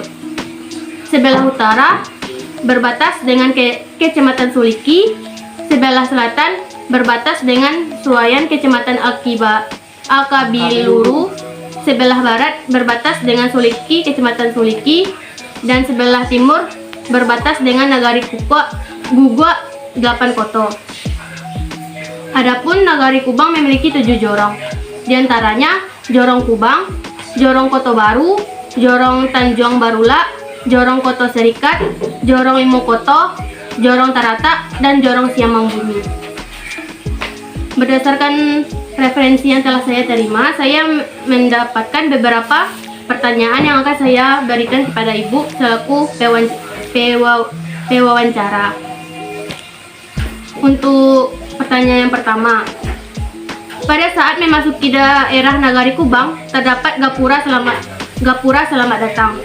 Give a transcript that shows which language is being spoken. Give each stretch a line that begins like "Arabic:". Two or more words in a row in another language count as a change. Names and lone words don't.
Indonesian: Sebelah utara berbatas dengan Kecamatan Suliki, sebelah selatan berbatas dengan Suwayan Kecamatan Alkabiluru, sebelah barat berbatas dengan Suliki Kecamatan Suliki, dan sebelah timur berbatas dengan Nagari Gugua 8 Koto. Adapun Nagari Kubang memiliki 7 jorong, diantaranya Jorong Kubang, Jorong Koto Baru, Jorong Tanjung Barula, Jorong Koto Serikat, Jorong Limo Koto, Jorong Tarata, dan Jorong Siamang Bumi. Berdasarkan referensi yang telah saya terima, saya mendapatkan beberapa pertanyaan yang akan saya berikan kepada Ibu selaku pewawancara. Untuk pertanyaan yang pertama, pada saat memasuki daerah Nagari Kubang terdapat gapura selamat datang.